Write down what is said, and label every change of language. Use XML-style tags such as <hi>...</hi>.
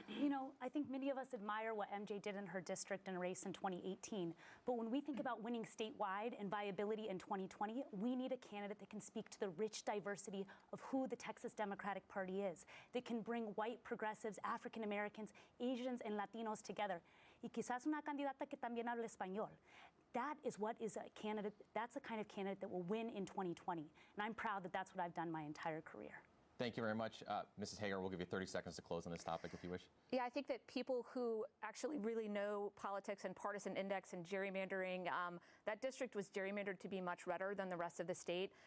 <en>You know, I think many of us admire what MJ did in her district in a race in 2018. But when we think about winning statewide and viability in 2020, we need a candidate that can speak to the rich diversity of who the Texas Democratic Party is, that can bring white progressives, African Americans, Asians, and Latinos together.</en> <es>Y quizás una candidata que también hable español.</es> <en>That is what is a candidate, that's the kind of candidate that will win in 2020. And I'm proud that that's what I've done my entire career. Thank you very much. Mrs. Hager, we'll give you 30 seconds to close on this topic if you wish. Yeah, I think that people who actually really know politics and partisan index and gerrymandering, that district was gerrymandered to be much redder than the rest of the state.</en>